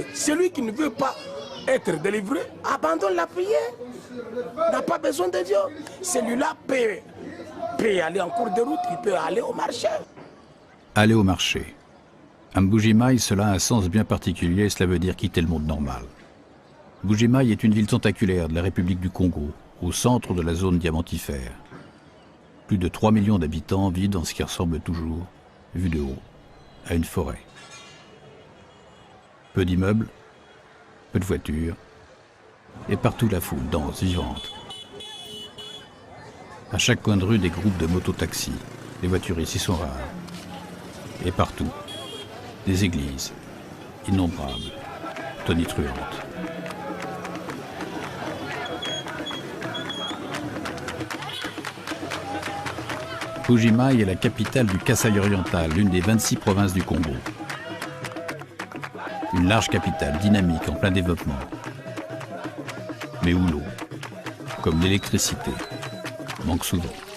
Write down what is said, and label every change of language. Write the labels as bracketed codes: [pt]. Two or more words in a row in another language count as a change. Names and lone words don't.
[fr] Celui qui ne veut pas être délivré, abandonne la prière. N'a pas besoin de Dieu. Celui-là peut aller en cours de route, il peut aller au marché. Aller au marché. À Mbuji-Mayi, cela a un sens bien particulier, cela veut dire quitter le monde normal. Mbuji-Mayi est une ville tentaculaire de la République du Congo, au centre de la zone diamantifère. Plus de 3 millions d'habitants vivent dans ce qui ressemble toujours, vu de haut, à une forêt. Peu d'immeubles, peu de voitures, et partout la foule dense, vivante. À chaque coin de rue, des groupes de mototaxis. Les voitures ici sont rares. Et partout, des églises, innombrables, tonitruantes. Mbuji-Mayi est la capitale du Kasaï oriental, l'une des 26 provinces du Congo. Une large capitale, dynamique, en plein développement. Mais où l'eau, comme l'électricité, manque souvent.